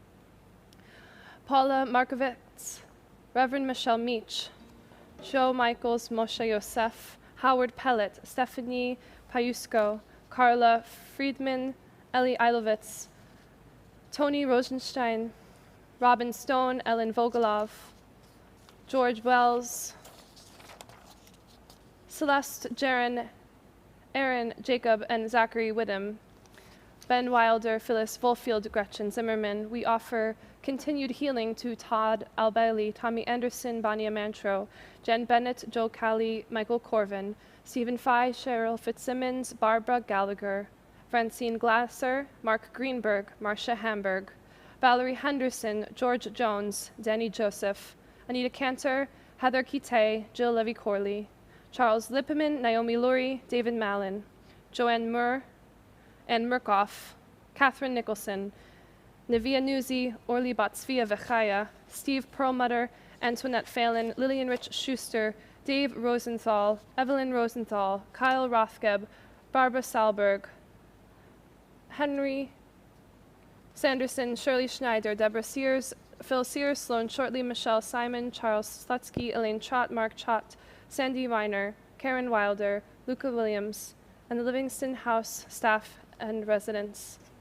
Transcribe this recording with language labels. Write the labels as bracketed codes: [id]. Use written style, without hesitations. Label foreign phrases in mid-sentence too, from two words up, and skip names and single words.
[en] Paula Markovitz, Reverend Michelle Meach, Joe Michaels, Moshe Yosef, Howard Pellet, Stephanie Payusko, Carla Friedman, Ellie Eilovitz, Tony Rosenstein, Robin Stone, Ellen Vogelov, George Wells, Celeste Jaron, Aaron Jacob, and Zachary Whittam, Ben Wilder, Phyllis Volfield, Gretchen Zimmerman. We offer continued healing to Todd Albailey, Tommy Anderson, Bonnie Amantro, Jen Bennett, Joe Calley, Michael Corvin, Stephen Fye, Cheryl Fitzsimmons, Barbara Gallagher, Francine Glasser, Mark Greenberg, Marcia Hamburg, Valerie Henderson, George Jones, Danny Joseph, Anita Cantor, Heather Kite, Jill Levy-Corley, Charles Lippeman, Naomi Lurie, David Mallon, Joanne Murr, Ann Murkoff, Catherine Nicholson, Navia Newsy, Orly Batsvia Vechaya, Steve Perlmutter, Antoinette Phelan, Lillian Rich Schuster, Dave Rosenthal, Evelyn Rosenthal, Kyle Rothgeb, Barbara Salberg, Henry Sanderson, Shirley Schneider, Deborah Sears, Phil Sears, Sloan Shortley, Michelle Simon, Charles Slutsky, Elaine Trott, Mark Trott, Sandy Weiner, Karen Wilder, Luca Williams, and the Livingston House staff and residents.